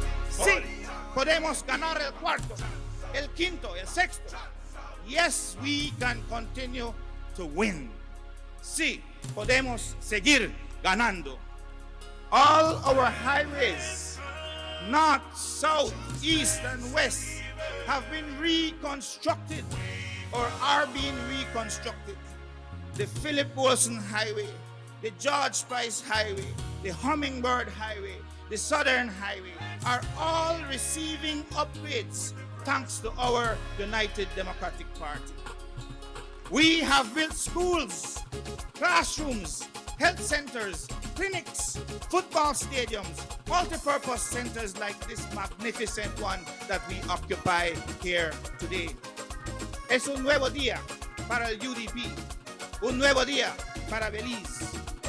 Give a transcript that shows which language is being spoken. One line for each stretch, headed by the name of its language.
Spanish: Sí, podemos ganar el cuarto, el quinto, el sexto.
English: Yes, we can continue to win.
Spanish: Sí, podemos seguir ganando.
English: All our highways, north, south, east, and west, have been reconstructed or are being reconstructed. The Philip Wilson Highway, the George Price Highway, the Hummingbird Highway, the Southern Highway are all receiving upgrades thanks to our United Democratic Party. We have built schools, classrooms, health centers, clinics, football stadiums, multi-purpose centers like this magnificent one that we occupy here today.
Spanish: Es un nuevo día para el UDP. Un nuevo día para Belize.